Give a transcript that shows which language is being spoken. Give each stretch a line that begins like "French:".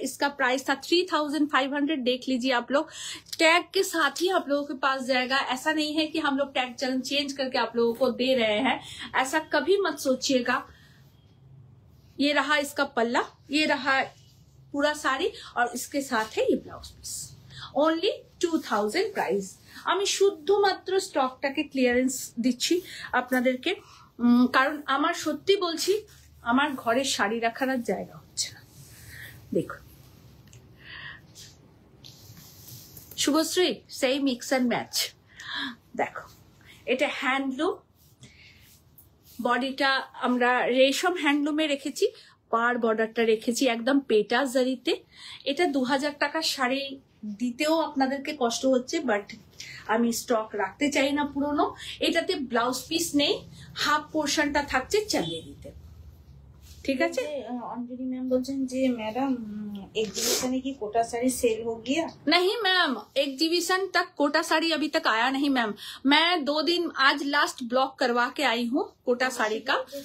Hindi: इसका प्राइस था 3500। देख लीजिए आप लोग, टैग के साथ ही आप लोगों के पास जाएगा। ऐसा नहीं है कि हम लोग टैग चेंज करके आप लोगों को दे रहे हैं, ऐसा कभी मत सोचिएगा। ये रहा इसका पल्ला, ये रहा पूरा साड़ी और इसके साथ है ये ब्लाउज पीस। Only 2000 price.
Bangla: আমি শুধুমাত্র স্টকটাকে ক্লিয়ারেন্স দিচ্ছি আপনাদেরকে, কারণ আমার সত্যি বলছি আমার ঘরে শাড়ি রাখার আর জায়গা হচ্ছে না। দেখুন শুভশ্রী, সেই মিক্স অ্যান্ড ম্যাচ। দেখো এটা হ্যান্ডলুম, বডিটা আমরা রেশম হ্যান্ডলুমে রেখেছি, পার বর্ডারটা রেখেছি একদম পেটা জারিতে। এটা 2000 টাকার শাড়ি দিতেও আপনাদেরকে কষ্ট হচ্ছে, বাট আমি স্টক রাখতে চাই না পুরনো। এটাতে ব্লাউজ পিস নেই, হাফ পোর্শনটা থাকছে চন্দেরিতে,
Hindi: ठीक है। अंजलि मैम बोलছেন যে मैडम एग्जीबिशन की कोटा साड़ी सेल हो गया? नहीं मैम, एग्जीबिशन तक कोटा साड़ी अभी तक आया नहीं मैम। मैं 2 दिन आज लास्ट ब्लॉक करवा के आई हूँ कोटा साड़ी का।